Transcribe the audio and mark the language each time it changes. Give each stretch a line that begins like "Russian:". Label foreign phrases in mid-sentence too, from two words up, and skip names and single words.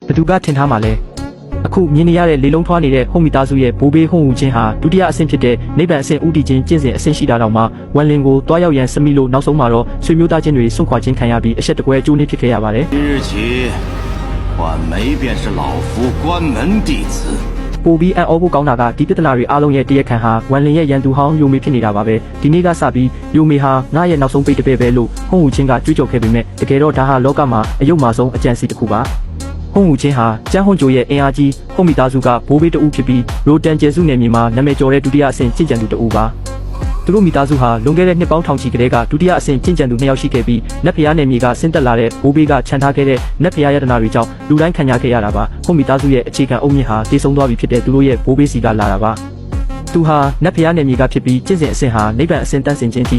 Burmese: ဘသူကထင်ထားမှာလဲအခုမြင်နေရတဲ့လေလုံးထွားနေတဲ့ဟုံးမိသားစုရဲ့ဘိုးဘေးဟုံးဦးချင်းဟာဒုတိယအဆင့်ဖြစ်တဲ့နိဗ္ဗာန်အဆင့်ဦးတည်ခြင်းကျင့်စဉ်အဆင့်ရှိတာတောင်မှဝမ်လင်ကိုတွားရောက်ရန်စမိလို့နောက်ဆုံးမှာတော့ဆွေမျိုးသားချင်းတွေစွန့်ခွာခြင်းခံရပြီးအဆက်တကွဲအကျိုးနည်းဖြစ်ခဲ့ရပါတယ်
Chinese: 今日起管梅便是老夫关门弟子
Burmese: ပိုပြီးအံ့ဩဖို့ကောင်းတာကဒီပြဿနာတွေအားလုံးရဲ့တရားခံဟာဝမ်လင်ရဲ့ရန်သူဟောင်းယိုမေဖြစ်နေတာပါပဲဒီနေ့ကစပြီးယိုမေဟာငါရဲ့နောက်ဆုံးပိတ်တပည့်ပဲလို့ဟုံးဦးချင်းကကြွေးကြော်ခဲ့ပေမဲ့ တကယ်တော့ဒါဟာလောကမှာအယုတ်မာဆုံးအကြံစီတစ်ခုပါဟုံးဦးချင်းဟာကျန်းဟွန်ဂျိုရဲ့အင်အားကြီးဟုံးမိသားစုကဘိုးဘေးတဦးဖြစ်ပြီးရိုတန်ကျဲစုနယ်မြေမှာနာမည်ကျော်တဲ့ဒုတိယအဆင့်ကျင့်ကြံသူတဦးပါသူတို့မိသားစုဟာလွန်ခဲ့တဲ့နှစ်ပေါင်းထောင်ချီကတည်းကဒုတိယအဆင့်ကျင့်ကြံသူ2ယောက်ရှိခဲ့ပြီးနတ်ဖျားနယ်မြေကဆင်းသက်လာတဲ့ဘိုးဘေးကခြံထားခဲ့တဲ့နတ်ဖျားယတနာတွေကြောင့်လူတိုင်းခံရခဲ့ရတာပါဟုံးမိသားစုရဲ့အခြေခံအုတ်မြစ်ဟာတည်ဆုံသွားပြီဖြစ်တဲ့သူတို့ရဲ့ဘိုးဘေးစီကလာတာပါသူဟာနတ်ဖျားနယ်မြေကဖြစ်ပြီးကျင့်စဉ်အဆင့်ဟာနိဗ္ဗာန်အဆင့်တန်းဆင်ခြင်းထိ